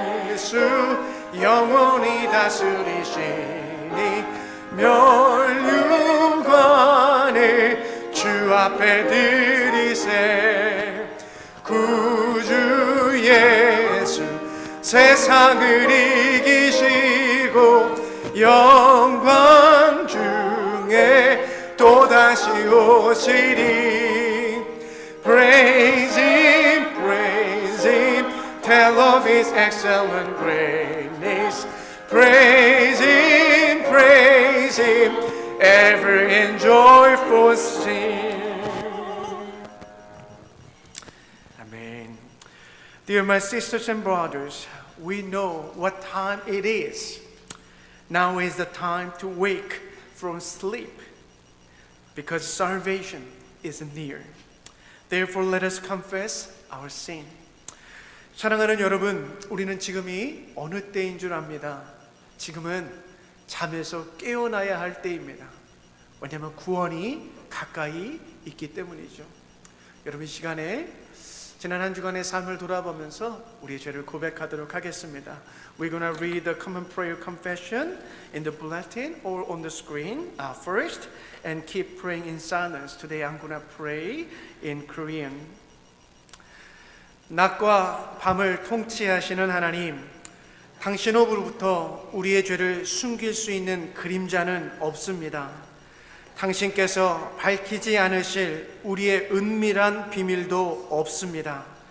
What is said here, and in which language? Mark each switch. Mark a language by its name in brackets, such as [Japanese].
[Korean] 예수 영원히 다스리시니 멸류관을 주 앞에 드리세 구주 예수 세상을 이기시고 영광 중에 또다시 오시리 [English] Praise Him, praise Him. Tell of His excellent greatness. Praise Him, praise Him. Ever in joyful sing. Amen. Dear my sisters and brothers, we know what time it is. Now is the time to wake from sleep, because salvation is near. Therefore, let us confess our sin. [Korean] 사랑하는 여러분, 우리는 지금이 어느 때인 줄 압니다. 지금은 잠에서 깨어나야 할 때입니다. 왜냐하면 구원이 가까이 있기 때문이죠. 여러분, 이 시간에 지난 한 주간의 삶을 돌아보면서 우리의 죄를 고백하도록 하겠습니다. [English] We're going to read the common prayer confession in the bulletin or on the screen first, and keep praying in silence. Today I'm going to pray in Korean. [Korean] 낮과 밤을 통치하시는 하나님, 당신으로부터 우리의 죄를 숨길 수 있는 그림자는 없습니다. 당신께서 밝히지 않으실 우리의 은밀한 비밀도 없습니다.